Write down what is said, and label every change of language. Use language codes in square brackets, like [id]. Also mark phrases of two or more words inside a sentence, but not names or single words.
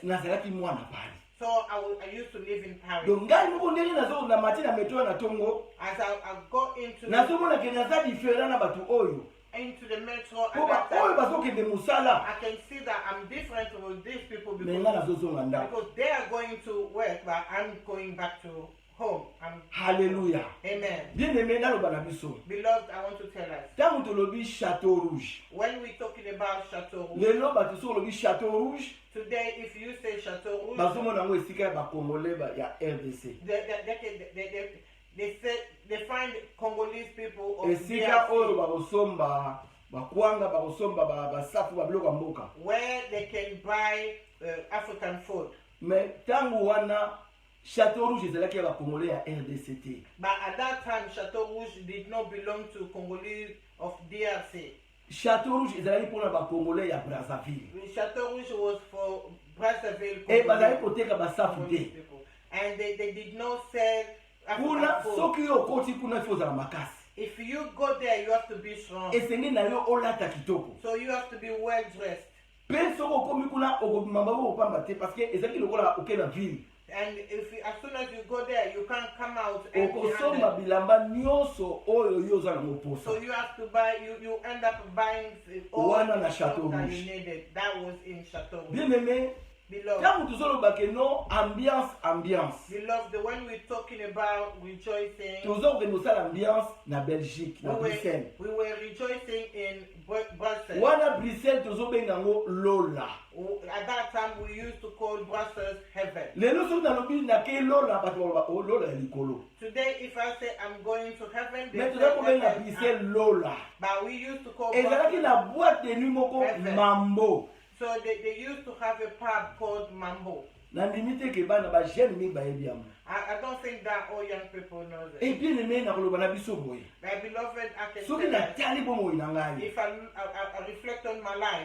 [ln] nazalaki mwana pali [en] So I used to live in Paris. [ln] donc ngai moko ndenge nazokenda mati na metro na ntongo [en] As I got into [ln] nazomona ke naza différent na bato oyo [en] the metro, at [ln] mpo [en] that [ln] oyo [en] time, [ln] bazokende mosala [en] I can see that I'm different from these people [ln] me nga [en] because [ln] nazozonga ndako [en] they are going to work, but I'm going back to home. [ln] halleluya [en] Amen. [fr] bien aimé [ln] naloba na biso [en] Beloved, I want to tell us, [ln] ntango tolobi chateau rouge [en] when we're talking about Chateau Rouge, [ln] lelo bato soki olobi chateau rouge [en] today, if you say Chateau Rouge, [ln] bazomona yango esika ya bakongolais ya rdc [en] they find Congolese people of [ln] esika [en] DRC [ln] oyo bakosomba bakwanga bakosomba basafu babiloko ya mboka [en] where they can buy African food. [ln] mais ntango wana chateau rouge ezalaki ya bakongolais ya rdc te [en] But at that time, Chateau Rouge did not belong to Congolese of DRC. [ln] chateau rouge ezalaki mpona bakongolais ya brazzaville [en] Chateau Rouge was for Brazzaville [ln] e bazalaki [en] Congolese [ln] koteka basafu [en] Congolese [ln] te [en] people. And they did not sell [ln] kuna [en] African food. [ln] soki yo okoti kuna ifo ozala makasi [en] If you go there, you have to be strong. [ln] esengeli na yo olata kitoko [en] So you have to be well dressed. [ln] mpe soki okomi kuna okobima maboko kopamba te [fr] parce que [ln] ezalaki lokola oke na ville [en] And as soon as you go there, you can't come out [ln] okosomba [en] empty-handed. [ln] bilamba nyonso oyo yo oza nango [en] So [ln] posa [en] you have to buy. You end up buying all [ln] Wana [en] the [ln] na [en] stuff [ln] Chateau [en] that [ln] Rouge. [en] you needed. That was in Chateau Rouge. [fr] bien aimé [en] Beloved, [ln] ntango tozoloba ke no ambiance [en] beloved, when we're talking about rejoicing, [ln] tozokende kosala ambiance na Belgique na Bruxelles [en] we were rejoicing in Brussels. [ln] wana Bruxelles tozobenga yango Lola. [en] At that time, we used to call Brussels heaven. [ln] lelo soki nalobi nake Lola bato baloba o Lola ya likolo [en] Today, if I say I'm going to heaven, they [ln] mais [en] say [ln] toza kobenga [en] heaven, [ln] Bruxelles Lola. [en] but we used to call [ln] ezalaki [en] Brussels. [ln] na [fr] boîte de nuit [ln] moko [en] Heaven. Mambo. So they used to have a pub called Mambo. [ln] nandimi te ke bana bagene mi bayebi yango [en] I don't think that all young people know that. [ln] epie neme na koloba na biso boye [en] My beloved, I can [ln] soki [en] say that [ln] natali bomoi na ngai [en] if I reflect on my life,